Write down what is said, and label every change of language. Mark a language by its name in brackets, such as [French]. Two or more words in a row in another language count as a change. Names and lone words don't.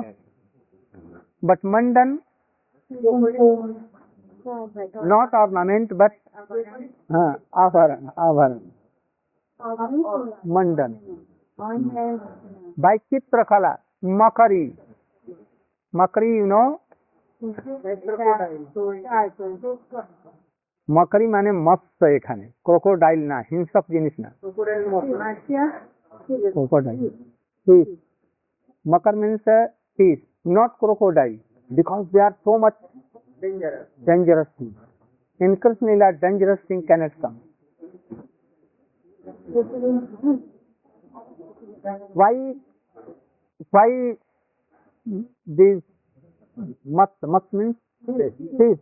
[English] But mandan, not ornament, but avaran. Mandan. By Chitrakala, Makari. Makari, you know? [Bangla] মকরী মানে মৎস্য এখানে क्रोकोडाइल না হিংসক জিনিস না [English] crocodile fish. Makar means fish, not crocodile, because they are so much dangerous things. In Krishna Lila, dangerous thing cannot come. Why these mat means fish?